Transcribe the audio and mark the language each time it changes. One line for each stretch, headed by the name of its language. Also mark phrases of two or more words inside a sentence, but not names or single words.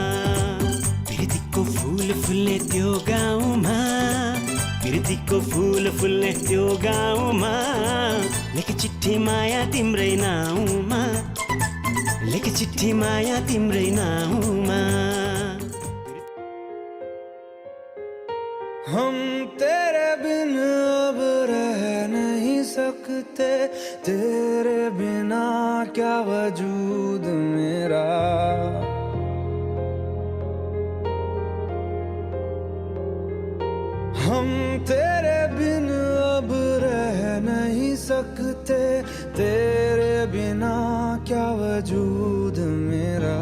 Nepali: प्रीतिको फूल फुल्ने त्यो गाउँमा, प्रीतिको फूल फुल्ने त्यो गाउँमा, लेखे चिठी माया तिम्रै नाउँमा, लेखे चिठी माया तिम्रै नाउँमा।
Hindi: हम तेरे बिन अब रह नहीं सकते, तेरे बिना क्या वजूद मेरा। हम तेरे बिन अब रह नहीं सकते, तेरे बिना क्या वजूद मेरा।